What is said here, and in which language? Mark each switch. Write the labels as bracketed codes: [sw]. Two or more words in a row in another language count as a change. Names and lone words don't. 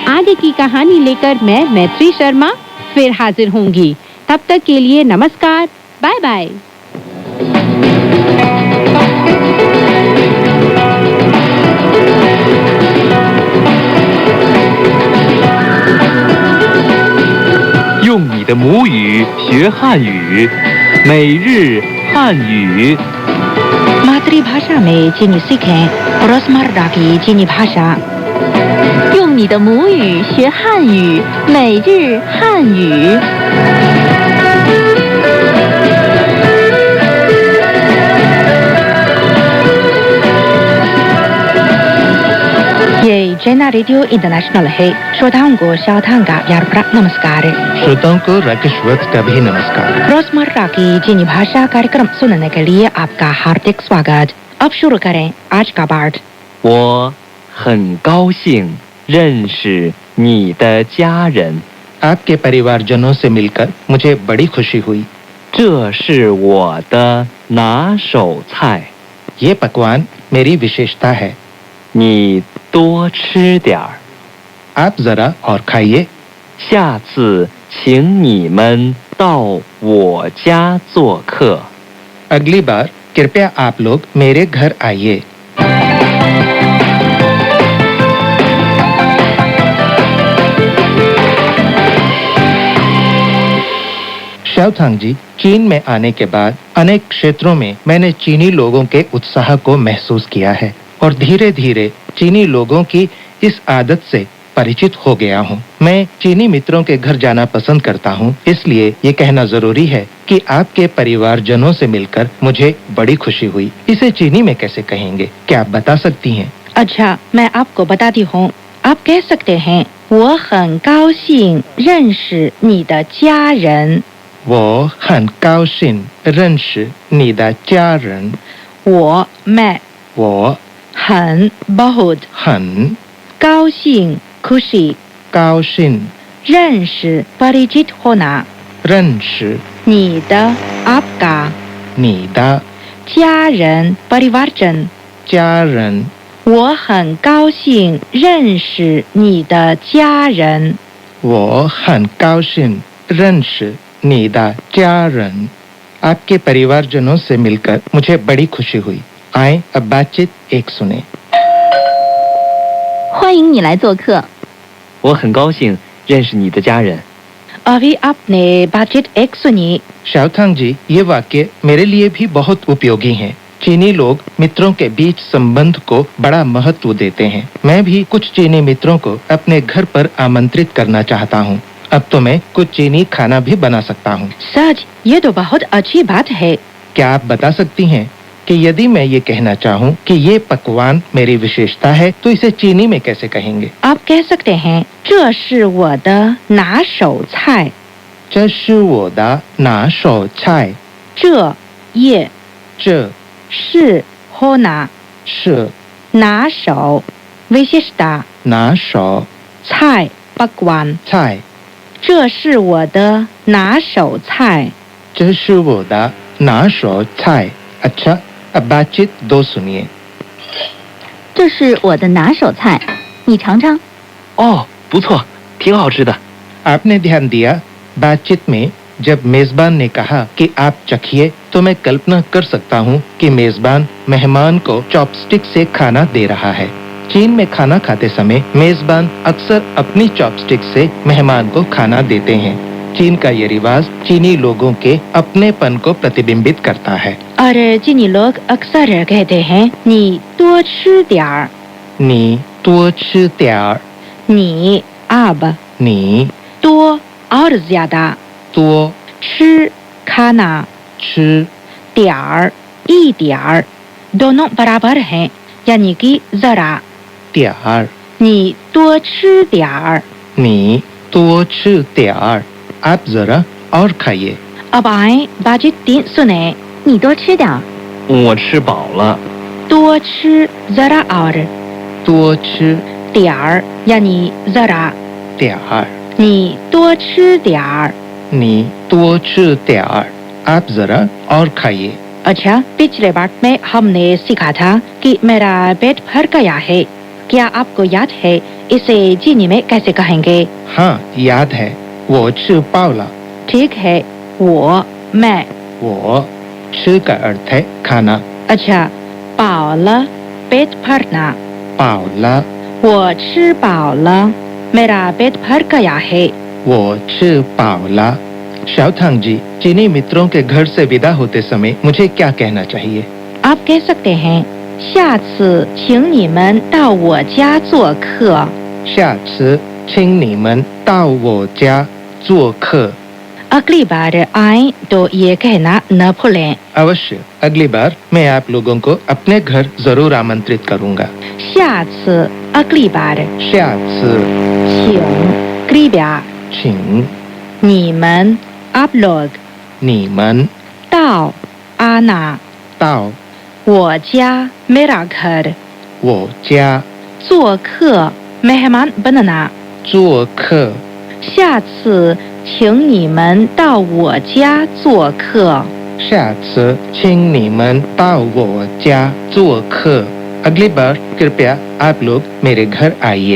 [hi] आगे की कहानी लेकर मैं मैत्री शर्मा फिर हाजिर होंगी। तब तक के लिए नमस्कार, बाय बाय। [zh] 用你的母语学汉语，每日汉语。 [hi] मातृभाषा में चीनी सीखें रोजमर्रा की चीनी भाषा। [zh] 用你的母语学汉语，每日汉语。 [hi] ये जैना रेडियो इंटरनेशनल है। श्रोताओं को शाओतांग का प्यार भरा नमस्कार। श्रोताओं को राकेश वत्स का भी नमस्कार। रोजमर्रा की चीनी भाषा कार्यक्रम सुनने के लिए आपका हार्दिक स्वागत। अब शुरू करें आज का पाठ। [zh] 我很高兴认识你的家人。 [hi] आपके परिवारजनों से मिलकर मुझे बड़ी खुशी हुई। [zh] 这是我的拿手菜。 [hi] ये पकवान मेरी विशेषता है। [zh] 你多吃点儿。 [hi] आप जरा और खाइए। [zh] 下次请你们到我家做客。 [hi] अगली बार कृपया आप लोग मेरे घर आइए। शाओतांग जी, चीन में आने के बाद अनेक क्षेत्रों में मैंने चीनी लोगों के उत्साह को महसूस किया है और धीरे धीरे चीनी लोगों की इस आदत से परिचित हो गया हूँ। मैं चीनी मित्रों के घर जाना पसंद करता हूँ, इसलिए ये कहना जरूरी है कि आपके परिवारजनों से मिलकर मुझे बड़ी खुशी हुई। इसे चीनी में कैसे कहेंगे, क्या आप बता सकती हैं? अच्छा, मैं आपको बताती हूँ। आप कह सकते हैं [zh] 我很高兴认识你的家人。我很高兴认识你的家人。我 मैं 我很 बहुत 很高兴 खुशी 高兴 [hi] 认识 परिचित होना [zh] 认识你的 आपका 你的家人 परिवारजन 家人。我很高兴认识你的家人。我很高兴认识你的家人. [hi] आपके परिवारजनों से मिलकर मुझे बड़ी खुशी हुई। आए अब बातचीत एक सुने। [zh] 欢迎你来做客。我很高兴认识你的家人。 [hi] अभी आपने बातचीत एक सुनी। शाओथांग जी, ये वाक्य मेरे लिए भी बहुत उपयोगी हैं। चीनी लोग मित्रों के बीच संबंध को बड़ा महत्व देते हैं। मैं भी कुछ चीनी मित्रों को अपने घर पर आमंत्रित करना चाहता हूँ। अब तो मैं कुछ चीनी खाना भी बना सकता हूँ। सच, ये तो बहुत अच्छी बात है। क्या आप बता सकती हैं कि यदि मैं ये कहना चाहूँ कि ये पकवान मेरी विशेषता है तो इसे चीनी में कैसे कहेंगे? आप कह सकते हैं [zh] 这是我的拿手菜。这是我的拿手菜。这也这是 होना 是拿手 विशेषता 拿手菜 पकवान 菜。这是我的拿手菜。这是我的拿手菜。 [hi] अच्छा, अब बातचीत दो सुनिए। [zh] 这是我的拿手菜，你尝尝。哦，不错，挺好吃的。 [hi] आपने ध्यान दिया, बातचीत में जब मेजबान ने कहा कि आप चखिए तो मैं कल्पना कर सकता हूँ कि मेजबान मेहमान को चॉपस्टिक से खाना दे रहा है। चीन में खाना खाते समय मेजबान अक्सर अपनी चॉपस्टिक से मेहमान को खाना देते हैं। चीन का ये रिवाज चीनी लोगों के अपनेपन को प्रतिबिंबित करता है। और चीनी लोग अक्सर कहते हैं [zh] 你多吃点儿。你多吃点儿。你 अब 你 [hi] 多 और ज्यादा [zh] 多吃 खाना 吃点儿 一点儿 [hi] दोनों बराबर हैं, यानी कि जरा। [zh] 点儿。你多吃点儿。你多吃点儿。 [hi] आप जरा और खाइए। अब आए बातचीत 3 सुने। [zh] 你多吃点儿。我吃饱了。多吃 [hi] जरा और [zh] 多吃 [hi] 点儿 यानी जरा [zh] 点儿。你多吃点儿。你多吃点儿。 [hi] आप जरा और खाइए। अच्छा, पिछले बात में हमने सीखा था कि मेरा पेट भर गया है। क्या आपको याद है इसे चीनी में कैसे कहेंगे? हाँ, याद है। [zh] 我吃饱了。 [hi] ठीक है, वो मैं [zh] 我吃 [hi] का अर्थ है खाना। अच्छा, [zh] 饱了 [hi] पेट भरना। [zh] 饱了。我吃饱了 [hi] मेरा पेट भर गया है। [zh] 我吃饱了。 [hi] शाओथांग जी, चीनी मित्रों के घर से विदा होते समय मुझे क्या कहना चाहिए? आप कह सकते हैं [zh] 下次请你们到我家做客。下次请你们到我家做客。 [hi] अगली बार आए तो ये कहना न भूलें। अवश्य, अगली बार मैं आप लोगों को अपने घर जरूर आमंत्रित करूंगा। [zh] 下次 [hi] अगली बार [zh] 下次请 कृपया 请你们 [hi] आप लोग [zh] 你们到 आना 到我家 [hi] मेरा घर [zh] 我家做客 [hi] मेहमान बनना [zh] 做客。下次请你们到我家做客。下次请你们到我家做客。 [hi] अगली बार कृपया आप लोग मेरे घर आइए।